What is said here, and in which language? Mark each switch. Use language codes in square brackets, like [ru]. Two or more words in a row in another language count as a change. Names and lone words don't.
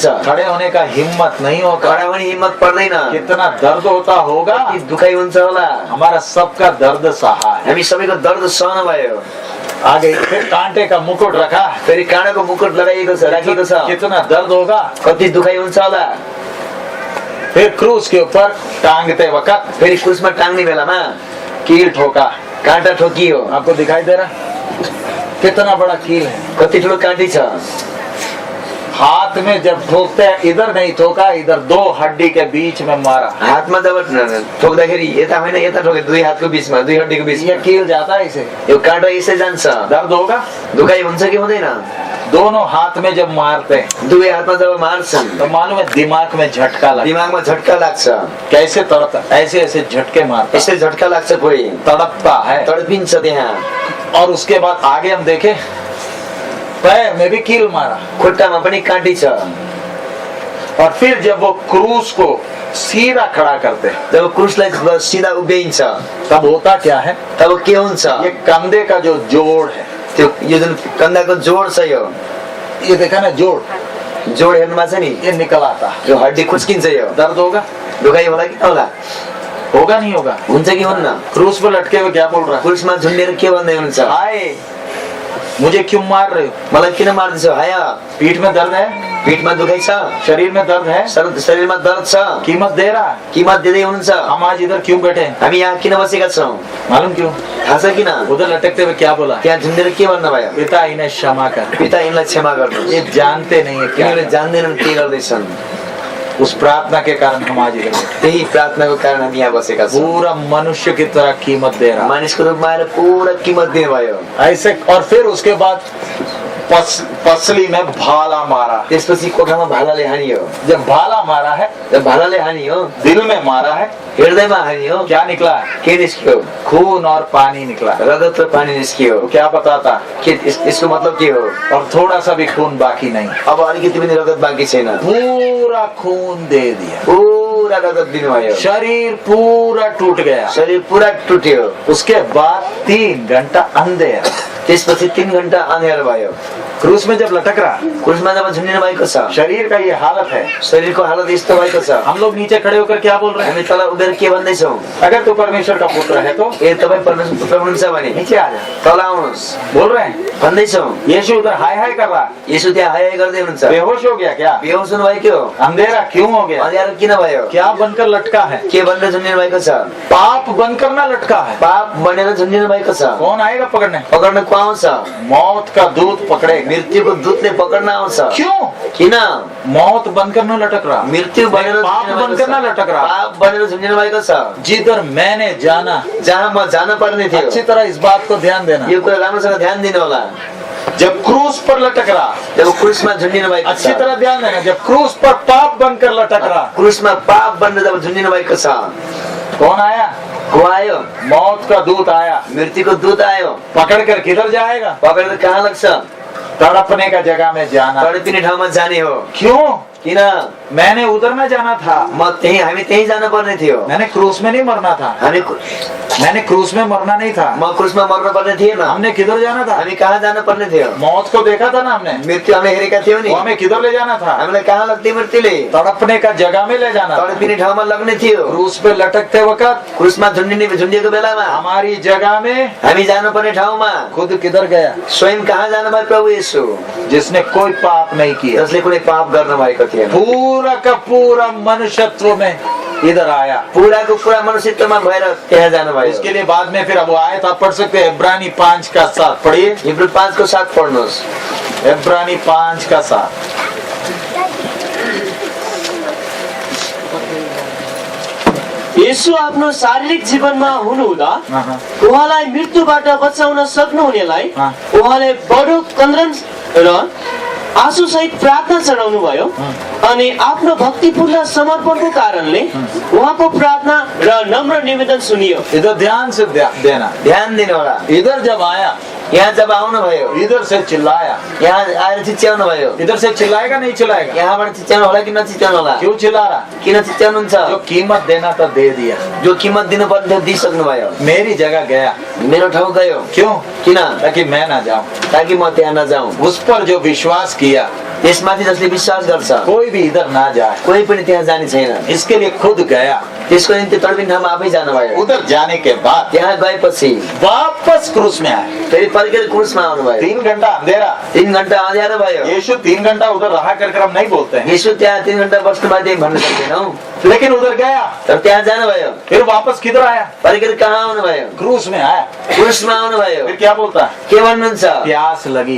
[hi] खड़े होने का हिम्मत नहीं होता। [ne] खडा पनि हिम्मत पर्दैन। [hi] कितना दर्द होता होगा, [ne] कति दुखाइ हुन्छ होला। [hi] हमारा सबका दर्द सहा है। [ne] हामी सबैको दर्द सहनु भयो। [hi] आगे फिर कांटे का मुकुट रखा, [ne] फेरि काँडाको मुकुट लगाइएको छ, राखिएको छ। [hi] कितना दर्द होगा। [ne] कति दुखाइ हुन्छ होला। [hi] फिर क्रूस के ऊपर टांगते वक्त [ne] फेरि क्रुसमा टाङ्ने बेलामा [hi] कील ठोका, [ne] काँटा ठोकियो। [hi] आपको दिखाई दे रहा कितना बड़ा कील है। [ne] कति ठुलो काँटी छ। [hi] हाथ में जब ठोकते हैं, इधर नहीं ठोका, इधर 2 हड्डी के बीच में मारा। [ne] हातमा जब ठोक्दाखेरि यता होइन यता ठोके, 2 हातको बीचमा, 2 हड्डीको बीचमा। [hi] ये कील जाता है इसे, [ne] यो काँटा यसै जान्छ। [hi] दर्द होगा। [ne] दुखाइ हुन्छ कि हुँदैन? [hi] दोनों हाथ में जब मारते हैं, [ne] 2 हातमा जब मार्छन्, [hi] तो मालूम है दिमाग में झटका लगता। [ne] दिमागमा झट्का लाग्छ। [hi] कैसे तड़पता? ऐसे ऐसे झटके मारता, [ne] यसै झट्का लाग्छ, कोही [hi] तड़पता है। [ne] तडपिन्छ त्यहाँ। [hi] और उसके बाद आगे हम देखें, पैर में भी कील मारा, [ne] खुट्टामा पनि काँटी छ। [hi] और फिर जब वो क्रूस को सीधा खड़ा करते हैं, [ne] जब क्रुसलाई सिधा उभ्याइन्छ, [hi] तब होता क्या है? [ne] तब के हुन्छ? [hi] ये कंधे का जो जोड़ है, [ne] त्यो यो जुन कन्दाको जोड छ, यो [hi] ये देखा ना जोड़ [ne] हेर्नुमा छ नि, [hi] ये निकल आता है। [ne] यो हड्डी खुस्किन्छ। यो [hi] दर्द होगा? [ne] दुखाइ होला कि होला? [hi] होगा नहीं होगा? [ne] हुन्छ कि हुन्न? [hi] क्रूस पर लटके हुए क्या बोल रहा है? [ne] क्रुसमा झुन्डेर के भन्दै हुनुहुन्छ? [hi] हाय, मुझे क्यों मार रहे हो? [ne] मलाई किन मार्दैछौ? हाया, [hi] पीठ में दर्द है, [ne] पीठमा दुखाइ छ, [hi] शरीर में दर्द है, [ne] शरीरमा दर्द छ, [hi] कीमत दे रहा है। [ne] कीमत दिँदै हुनुहुन्छ। [hi] हम आज इधर क्यों बैठे हैं? [ne] हामी यहाँ किन बसेका छौँ? [hi] मालूम क्यों? [ne] थाहा छ किन? [hi] उधर लटकते हुए क्या बोला? [ne] त्यहाँ झुन्डेर के भन्नुभयो? [hi] पिता इन्हें क्षमा कर, [ne] पिता यिनलाई क्षमा गर्नुहोस्। [hi] ये जानते नहीं है क्या। [ne] यिनीहरूले जान्दैनन् के गर्दैछन्। [hi] उस प्रार्थना के कारण हम आज इधर बैठे। [ne] त्यही प्रार्थनाको कारण हामी यहाँ बसेका छौँ। [hi] पूरा मनुष्य की तरह कीमत दे रहा, [ne] मानिसको रूपमा आएर पूरा कीमत दिनुभयो। [hi] ऐसे। और फिर उसके बाद पसली में भाला मारा। [ne] त्यसपछि कोठामा भालाले हानियो। [hi] जब भाला मारा है, [ne] जब भालाले हानियो, [hi] दिल में मारा है, [ne] हृदयमा हानियो, [hi] क्या निकला? [ne] के निस्कियो? [hi] खून और पानी निकला। [ne] रगत र पानी निस्कियो। [hi] क्या बताता? [ne] के यसको मतलब के हो? [hi] और थोड़ा सा भी खून बाकी नहीं, [ne] अब अलिकति पनि रगत बाँकी छैन, [hi] पूरा खून दे दिया। [ne] पूरा पूरा रगत दिनुभयो, [hi] शरीर पूरा टूट गया। [ne] शरीर पूरा टुट्यो। [hi] उसके बाद 3 घंटा अंधेरा। [ne] त्यसपछि 3 घण्टा अँध्यारो भयो। [hi] क्रूस में जब लटक रहा, [ne] क्रुसमा जब झुन्डिनु भएको छ, [hi] शरीर का ये हालत है। [ne] शरीरको हालत यस्तो भएको छ। [hi] हम लोग नीचे खड़े होकर क्या बोल रहे हैं? [ne] हामी तल उभिएर के भन्दैछौँ? [hi] अगर तू परमेश्वर का पुत्र है तो [ne] ए तपाईँ परमेश्वर पुत्र हुनुहुन्छ भने [hi] नीचे आ जा, [ne] तल आउनुहोस् [hi] बोल रहे हैं। [ne] भन्दैछौँ। [hi] यीशु उधर हाय हाय कर रहा, [ne] यसो त्यहाँ हाय हाय गर्दै हुनुहुन्छ। [hi] बेहोश हो गया क्या? [ne] बेहोस हुनुभयो के हो? [hi] अंधेरा क्यों हो गया? [ne] अँध्यारो किन भयो? [hi] क्या बनकर लटका है? [ne] के भनेर झुन्डिनु भएको छ? [hi] पाप बनकर ना लटका है। [ne] पाप बनेर झुन्डिनु भएको छ। [hi] कौन आएगा पकड़ने? [ne] पकड्न को आउँछ? [hi] मौत का दूत पकड़ेगा। [ne] मृत्युको दूतले पकड्न आउँछ। [hi] क्यों? [ne] किन? [hi] मौत बनकर न लटक रहा, [ne] मृत्यु बनेर [hi] पाप [ne] झुन्डिनु भएको [hi] बनकर न [ne] छ। [hi] लटक रहा। [ne] पाप बनेर झुन्डिनु भएको छ। [hi] जिधर मैंने जाना, [ne] जहाँ म जान पर्ने थियो, [hi] अच्छी तरह इस बात को ध्यान देना। [ne] यो कुरा राम्रोसँग ध्यान दिनु होला। [hi] जब क्रूस पर लटक रहा, [ne] जब क्रुसमा झुन्डिनु भएको [hi] अच्छी [ne] छ, [hi] तरह ध्यान देना। जब क्रूस पर पाप बनकर लटक रहा, [ne] क्रुसमा पाप बनेर जब झुन्डिनु भएको छ, [hi] कौन आया? [ne] को आयो? [hi] मौत का दूत आया। [ne] मृत्युको दूत आयो। [hi] पकड़ कर किधर जाएगा? [ne] पकडेर कहाँ लाग्छ? [hi] तड़पने का जगह में जाना। [ne] तडपिने ठाउँमा जाने हो। [hi] क्यों? [ne] किन? [hi] मैंने उधर न जाना था, [ne] हामी त्यही जानु पर्ने थियो। [hi] मैंने क्रूस में नहीं मरना था, मैंने क्रूस में मरना नहीं था। [ne] म क्रुसमा मर्न पर्ने थिएन। [hi] हमने किधर जाना था? [ne] हामी कहाँ जानु पर्ने थियो? [hi] मौत को देखा था ना हमने, [ne] मृत्यु हामीले हेरेका थियौँ नि। [hi] वो हमें किधर ले जाना था? [ne] हामीलाई कहाँ लाग्थ्यो मृत्युले? [hi] तड़पने का जगह में ले जाना था। [ne] तडपिने ठाउँमा लग्ने थियो। [hi] क्रूस पे लटकते वक्त [ne] क्रुसमा झुन्डिएको बेलामा [hi] हमारी जगह में [ne] हामी जानु पर्ने ठाउँमा [hi] खुद किधर गया? [ne] स्वयं कहाँ जानुभयो? प्रभु येशू, [hi] जिसने कोई पाप नहीं किया, [ne] जसले कुनै पाप गर्न भएको थिएन। [hi] पूरा का पूरा मनुष्यत्व में इधर आया। [ne] पुराको पुरा मनुष्यत्वमा भएर त्यहाँ जानुभयो। [hi] उसके लिए बाद में फिर अब वो आए तो आप पढ़ सकते हैं। इब्रानी 5 का 7 पढ़िए। [ne] हिब्रू 5 को 7 पढ्नुहोस्। [hi] इब्रानी 5 का 7। [ne] यसो आफ्नो शारीरिक जीवनमा हुनुहुँदा उहाँलाई मृत्युबाट बचाउन सक्नुहुनेलाई उहाँले बडो कन्द्रन र आँसु सहित प्रार्थना चढाउनु भयो अनि आफ्नो भक्तिपूर्ण समर्पणको कारणले उहाँको प्रार्थना र नम्र निवेदन सुनियो। [hi] इधर ध्यान से देना, [ne] ध्यान दिनु होला। [hi] इधर जब आया, [ne] यहाँ जब आउनुभयो, [hi] इधर से चिल्लाया। [ne] यहाँ आएर चिच्याउनु भयो। [hi] इधर से चिल्लाएगा नहीं चिल्लाएगा? [ne] यहाँबाट चिच्याउनु होला कि नचिच्याउनु होला? [hi] क्यों चिल्ला रहा? [ne] किन चिच्याउनुहुन्छ? [hi] जो कीमत देना था दे दिया, [ne] जो कीमत दिनु पर्ने थियो दिइसक्नु भयो। [hi] मेरी जगह गया। [ne] मेरो ठाउँ गयो। [hi] क्यों? [ne] किन? [hi] ताकि मैं ना जाऊं, [ne] ताकि म त्यहाँ नजाउँ। [hi] उस पर जो विश्वास किया, [ne] त्यसमाथि जसले विश्वास गर्छ, [hi] कोई भी इधर ना जाए, [ne] कोही पनि त्यहाँ जाने छैन। [hi] इसके लिए खुद गया। [ne] त्यसको निम्ति तडपिने ठाउँमा आफै जानुभयो। [hi] उधर जाने के बाद [ne] त्यहाँ गएपछि [hi] वापस क्रूस में आए। [ne] फेरि फर्केर क्रुसमा आउनुभयो। [hi] 3 घंटा अंधेरा। [ne] 3 घण्टा अँध्यारो भयो। [hi] यीशु 3 घंटा उधर रहा कर हम नहीं बोलते हैं, [ne] यसो त्यहाँ 3 घण्टा बस्नु बाध्य भन्न सक्दैनौँ। [hi] लेकिन उधर गया, [ne] तर त्यहाँ जानुभयो। [hi] फिर वापस किधर आया? [ne] फर्केर कहाँ आउनुभयो? [hi] क्रूस में आया। [ne] क्रुसमा आउनुभयो। [hi] फिर क्या बोलता है? [ne] के भन्नुहुन्छ? [hi] प्यास लगी।